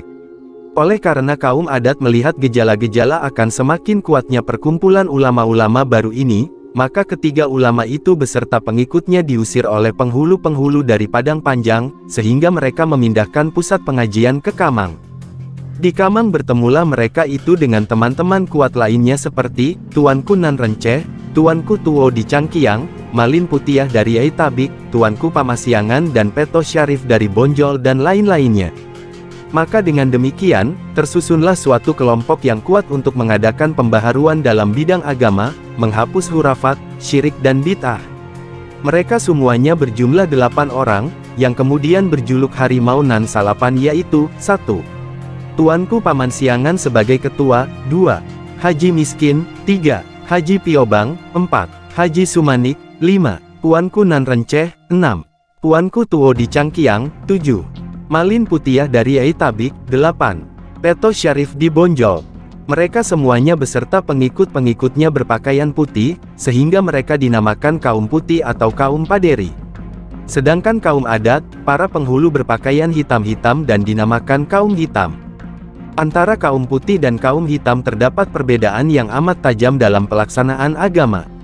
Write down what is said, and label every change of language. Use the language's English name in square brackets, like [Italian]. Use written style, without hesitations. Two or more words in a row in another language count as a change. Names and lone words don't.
[Indonesian] Oleh karena kaum adat melihat gejala-gejala akan semakin kuatnya perkumpulan ulama-ulama baru ini, maka ketiga ulama itu beserta pengikutnya diusir oleh penghulu-penghulu dari Padang Panjang, sehingga mereka memindahkan pusat pengajian ke Kamang. Di Kamang bertemulah mereka itu dengan teman-teman kuat lainnya seperti Tuanku Nan Renceh, Tuanku Tuo di Cangkiang, Malin Putiah dari Aitabik, Tuanku Pamasiangan dan Peto Syarif dari Bonjol dan lain-lainnya. Maka dengan demikian, tersusunlah suatu kelompok yang kuat untuk mengadakan pembaharuan dalam bidang agama, menghapus hurafat, syirik dan bid'ah. Mereka semuanya berjumlah 8 orang, yang kemudian berjuluk Harimau Nan Salapan yaitu, 1. Tuanku Pamansiangan sebagai ketua, 2. Haji Miskin, 3. Haji Piobang, 4. Haji Sumanik, 5. Tuanku Nan Renceh, 6. Tuanku Tuo di Cangkiang, 7. Malin Putiah dari Aitabik, 8. Peto Syarif di Bonjol. Mereka semuanya beserta pengikut-pengikutnya berpakaian putih, sehingga mereka dinamakan kaum putih atau kaum Paderi. Sedangkan kaum adat, para penghulu berpakaian hitam-hitam dan dinamakan kaum hitam. Antara kaum putih dan kaum hitam terdapat perbedaan yang amat tajam dalam pelaksanaan agama.